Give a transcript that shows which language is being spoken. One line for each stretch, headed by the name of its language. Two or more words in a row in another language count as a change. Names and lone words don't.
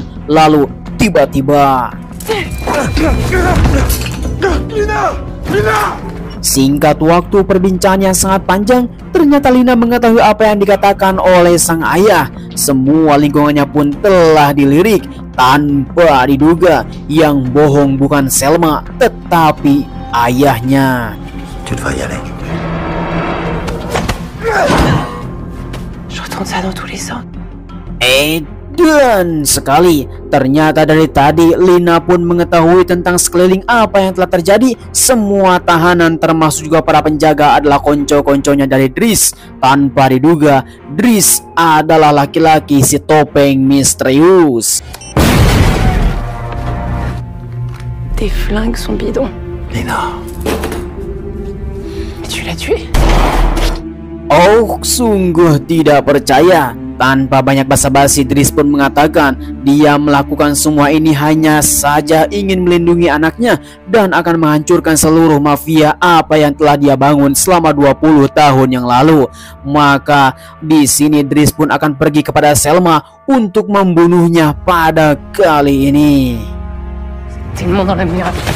Indonesian: Lalu tiba-tiba singkat waktu perbincangan yang sangat panjang, ternyata Lina mengetahui apa yang dikatakan oleh sang ayah. Semua lingkungannya pun telah dilirik. Tanpa diduga, yang bohong bukan Selma tetapi ayahnya.
French: Tu devrais y aller. Je retourne ça dans tous les sens.
Indonesian: Dan sekali, ternyata dari tadi Lina pun mengetahui tentang sekeliling apa yang telah terjadi. Semua tahanan termasuk juga para penjaga adalah konco-konconya dari Driss. Tanpa diduga, Driss adalah laki-laki si topeng misterius.
French: Tes flingues sont bidons. Lina. Mais tu l'as tué.
Indonesian: Oh, sungguh tidak percaya. Tanpa banyak basa-basi, Driss pun mengatakan dia melakukan semua ini hanya saja ingin melindungi anaknya dan akan menghancurkan seluruh mafia apa yang telah dia bangun selama 20 tahun yang lalu. Maka di sini Driss pun akan pergi kepada Selma untuk membunuhnya pada kali ini.
French: Tellement dans la merde.